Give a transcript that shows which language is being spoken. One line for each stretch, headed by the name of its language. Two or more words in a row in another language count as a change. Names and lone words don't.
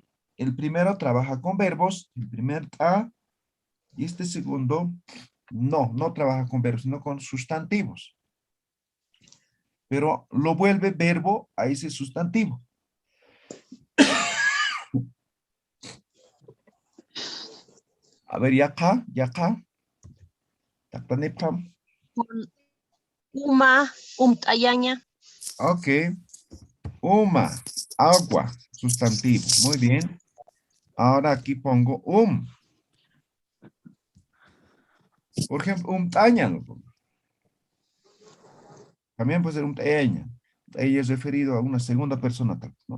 Spanish: El primero trabaja con verbos, el primer ta, y este segundo no trabaja con verbos, sino con sustantivos. Pero lo vuelve verbo a ese sustantivo. A ver,
Aymara: yaka. Taktanipam. Uma, umtayaña. Ok. Uma,
Spanish: agua, sustantivo. Muy bien. Ahora aquí pongo Por ejemplo, umtaña lo pongo. También puede ser umtaña. Ella es referido a una segunda persona, ¿no?